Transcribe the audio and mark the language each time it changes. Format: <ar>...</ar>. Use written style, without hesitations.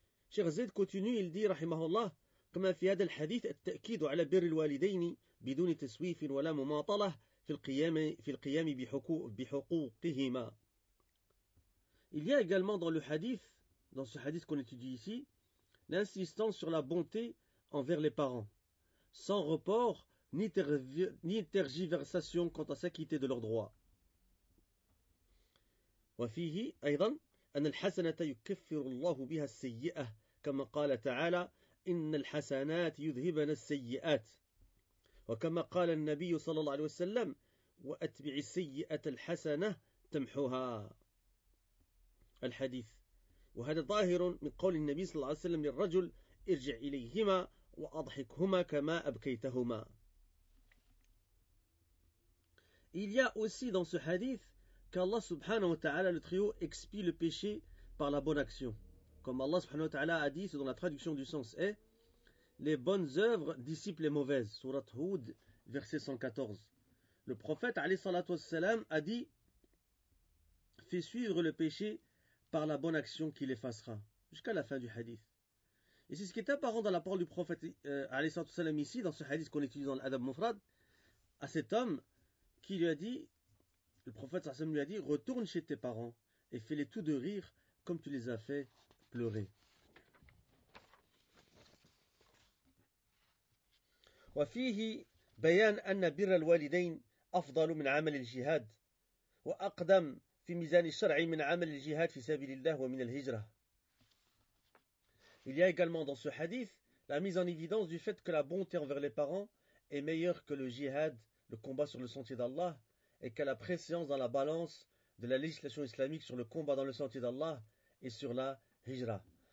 <fr>Cheikh Zayd continue, il dit,</fr> <ar>rahimahullah, كما في هذا الحديث التأكيد على بر الوالدين بدون تسويف ولا مماطلة في القيام بحقوقهما.</ar> <fr>Il y a également dans le hadith, dans ce hadith qu'on étudie ici, l'insistance sur la bonté envers les parents, sans report ni tergiversation quant à s'acquitter de leurs droits.</fr> <ar>وفيه أيضا أن الحسنة يكفر الله بها السيئة كما قال تعالى إن الحسنات يذهبن السيئات وكما قال النبي صلى الله عليه وسلم وأتبع السيئة الحسنة تمحوها الحديث. وهذا ظاهر من قول النبي صلى الله عليه وسلم للرجل: ارجع إليهما وأضحكهما كما أبكيتهما.</ar> <fr>Il y a aussi dans ce hadith qu'Allah subhanahu wa ta'ala le trio expie le péché par la bonne action. Comme Allah subhanahu wa ta'ala a dit, selon la traduction du sens est: les bonnes œuvres dissipent les mauvaises. Sourate Hud, verset 114. Le prophète alayhi salatu wassalam a dit: fais suivre le péché par la bonne action qui l'effacera. Jusqu'à la fin du hadith. Et c'est ce qui est apparent dans la parole du prophète alayhi salatu wassalam ici, dans ce hadith qu'on étudie dans l'Adab Mufrad, à cet homme qui lui a dit, le prophète alayhi salatu wassalam lui a dit: retourne chez tes parents et fais-les tous de rire comme tu les as fait pleurer.</fr> <ar>وفيه بيان أن بر الوالدين أفضل من عمل الجهاد وأقدم في ميزان الشرع من عمل الجهاد في سبيل الله ومن الهجرة.</ar> <fr>Il y a également dans ce hadith la mise en évidence du fait que la bonté envers les parents est meilleure que le jihad, le combat sur le sentier d'Allah, et qu'à la préséance dans la balance de la législation islamique sur le combat dans le sentier d'Allah et sur la hijra.</fr>